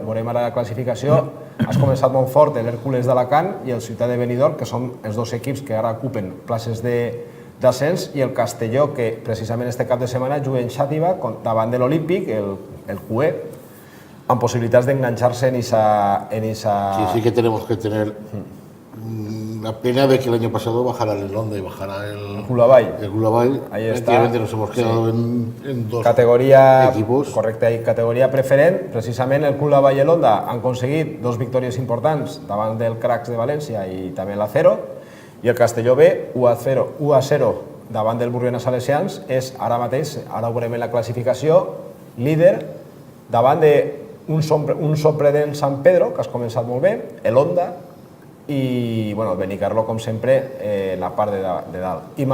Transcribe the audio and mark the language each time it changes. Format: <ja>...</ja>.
<ca>Veurem ara la classificació. Has començat molt fort l'Hèrcules d'Alacant i el Ciutat de Benidorm, que són els 2 equips que ara ocupen places d'ascens, i el Castelló, que precisament este cap de setmana juga en Xàtiva davant de l'Olímpic, el QE, amb possibilitats d'enganxar-se en esa...</ca> <es>Sí que tenemos que tener una pena ver que el año pasado bajara el Onda y bajara el Gulavall. Ahí está. Prácticamente nos hemos quedado en dos equipos.</es> <ca>Correcte, i categoria preferent. Precisament el Gulavall i el Onda han aconseguit 2 victòries importants davant del Cracs de València i també l'Acero, i el Castelló B, 1-0 davant del Burriana Salesians, és ara mateix, ara ho veurem en la classificació, líder davant d'un sorprenent Sant Pedro, que has començat molt bé, el Onda, i el Benicarló, com sempre, en la part de dalt.</ca>